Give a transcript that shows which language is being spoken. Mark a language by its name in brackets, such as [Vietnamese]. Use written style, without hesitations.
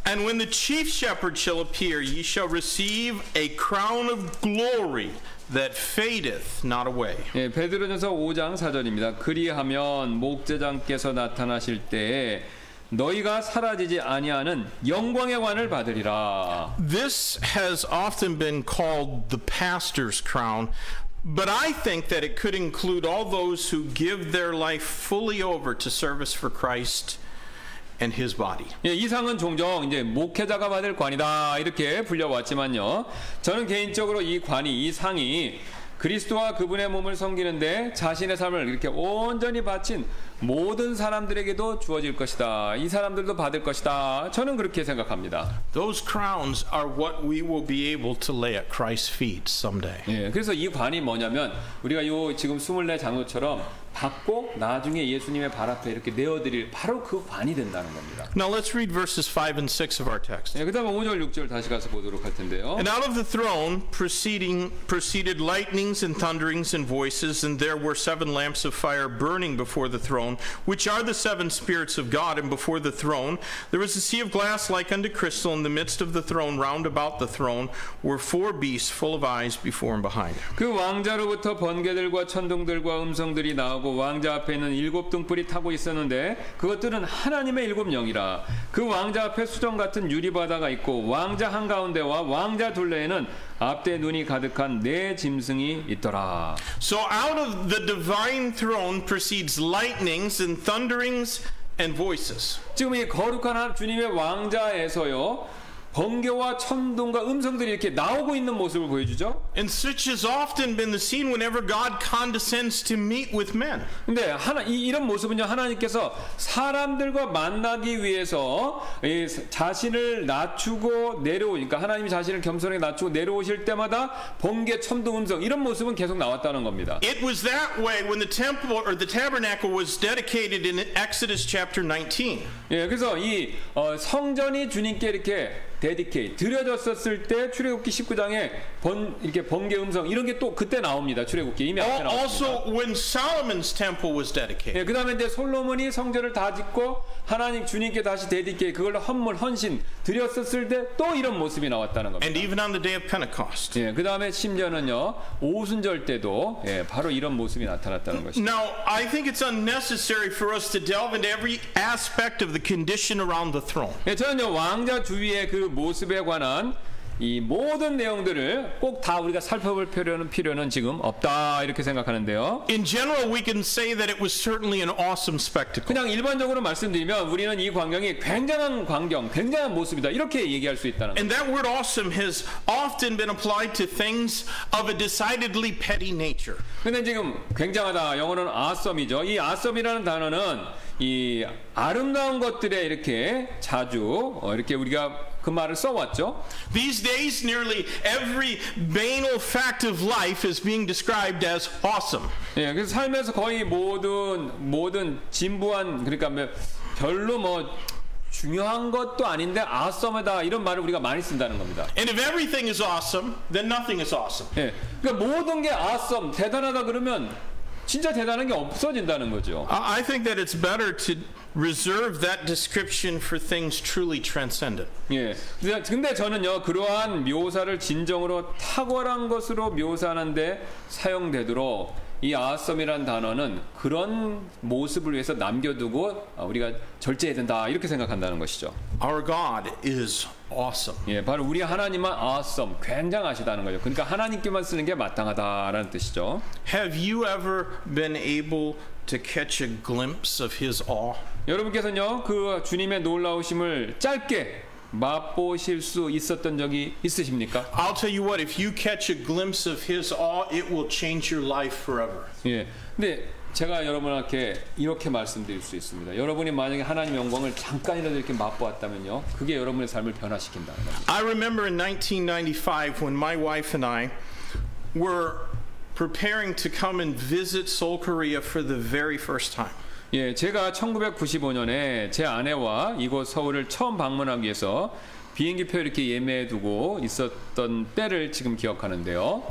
[English] And when the chief shepherd shall appear, ye shall receive a crown of glory that fadeth not away. [Korean] 예, 베드로전서 5장 4절입니다. 그리하면 목제장께서 나타나실 때에 너희가 사라지지 아니하는 영광의 관을 받으리라. [English] This has often been called the pastor's crown, but I think that it could include all those who give their life fully over to service for Christ and his body. [Korean] 예, 이 상은 종종 이제 목회자가 받을 관이다 이렇게 불려왔지만요. 저는 개인적으로 이 관이, 이 상이 그리스도와 그분의 몸을 섬기는데 자신의 삶을 이렇게 온전히 바친 모든 사람들에게도 주어질 것이다. 이 사람들도 받을 것이다. 저는 그렇게 생각합니다. [English] Those crowns are what we will be able to lay at Christ's feet someday. [Korean] 예, 그래서 이 관이 뭐냐면 우리가 요 지금 24 장로처럼 받고 나중에 예수님의 발 앞에 이렇게 내어드릴 바로 그 관이 된다는 겁니다. [English] Now let's read verses 5 and 6 of our text. [Korean] 예, 그다음에 5절 6절 다시 가서 보도록 할 텐데요. [English] And out of the throne proceeded lightnings and thunderings and voices, and there were 7 lamps of fire burning before the throne, which are the 7 spirits of God, and before the throne there was a sea of glass like unto crystal. In the midst of the throne, round about the throne, were 4 beasts full of eyes before and behind. [Korean] 그 왕자로부터 번개들과 천둥들과 음성들이 나오고 왕자 앞에 있는 7 등불이 타고 있었는데 그것들은 하나님의 7 영이라. 그 왕자 앞에 수정 같은 유리바다가 있고 왕자 한가운데와 왕자 둘레에는 앞대 눈이 가득한 4 짐승이 있더라. [English] So out of the divine throne proceeds lightnings and thunderings and voices. [Korean] 지금 이 거룩한 주님의 왕자에서요 번개와 천둥과 음성들이 이렇게 나오고 있는 모습을 보여주죠. [English] And such has often been the scene whenever God condescends to meet with men. [Korean] 근데 이런 모습은요 하나님께서 사람들과 만나기 위해서 자신을 낮추고 내려오니까 하나님이 자신을 겸손하게 낮추고 내려오실 때마다 번개, 천둥, 음성 이런 모습은 계속 나왔다는 겁니다. [English] It was that way when the temple or the tabernacle was dedicated in Exodus chapter 19. [Korean] 예, 그래서 이 성전이 주님께 이렇게 드려졌었을 때 출애굽기 19장에 이렇게 번개 음성 이런 게 또 그때 나옵니다. 출애굽기 이미 앞에 나왔습니다. [English] Also when Solomon's temple was dedicated. [Korean] 예, 그다음에 이제 솔로몬이 성전을 다 짓고 하나님 주님께 다시 그걸 헌신 드렸었을 때 또 이런 모습이 나왔다는 겁니다. [English] And even on the day of Pentecost. [Korean] 예, 그다음에 심지어는요 오순절 때도 바로 이런 모습이 나타났다는 것입니다. [English] Now, I think it's unnecessary for us to delve into every aspect of the condition around the throne. [Korean] 예, 저는요 왕자 주위의 그 모습에 관한 이 모든 내용들을 꼭 다 우리가 살펴볼 필요는 지금 없다 이렇게 생각하는데요. [English] In general, we can say that it was certainly an awesome spectacle. [Korean] 그냥 일반적으로 말씀드리면 우리는 이 광경이 굉장한 광경, 굉장한 모습이다 이렇게 얘기할 수 있다는 거예요. [English] And that word awesome has often been applied to things of a decidedly petty nature. [Korean] 근데 지금 굉장하다 영어로는 awesome이죠. 이 awesome이라는 단어는 이 아름다운 것들에 이렇게 자주 이렇게 우리가 그 말을 써왔죠. [English] These days, nearly every banal fact of life is being described as awesome. [Korean] 예, 그래서 살면서 거의 모든 진부한 그러니까 별로 중요한 것도 아닌데 awesome이다 이런 말을 우리가 많이 쓴다는 겁니다. [English] And if everything is awesome, then nothing is awesome. [Korean] 예, 그러니까 모든 게 awesome, 대단하다 그러면 진짜 대단한 게 없어진다는 거죠. [English] I think that it's better to reserve that description for things truly transcendent. [Korean] 예. 근데 저는요 그러한 묘사를 진정으로 탁월한 것으로 묘사하는데 사용되도록 이 awesome이라는 단어는 그런 모습을 위해서 남겨두고 우리가 절제해야 된다 이렇게 생각한다는 것이죠. [English] Our God is awesome. [Korean] 예, 바로 우리 하나님은 awesome, 굉장하시다는 거죠. 그러니까 하나님께만 쓰는 게 마땅하다라는 뜻이죠. [English] Have you ever been able to catch a glimpse of His awe? [Korean] 여러분께서는요 그 주님의 놀라우심을 짧게 맛보실 수 있었던 적이 있으십니까? [English] I'll tell you what, if you catch a glimpse of His awe, it will change your life forever. [Korean] 예. 근데 제가 여러분한테 이렇게 말씀드릴 수 있습니다. 여러분이 만약에 하나님의 영광을 잠깐이라도 이렇게 맛보았다면요, 그게 여러분의 삶을 변화시킨다는 겁니다. [English] I remember in 1995 when my wife and I were preparing to come and visit Seoul, Korea for the very first time. [Korean] 예, 제가 1995년에 제 아내와 이곳 서울을 처음 방문하기 위해서 비행기표 이렇게 예매해두고 있었던 때를 지금 기억하는데요.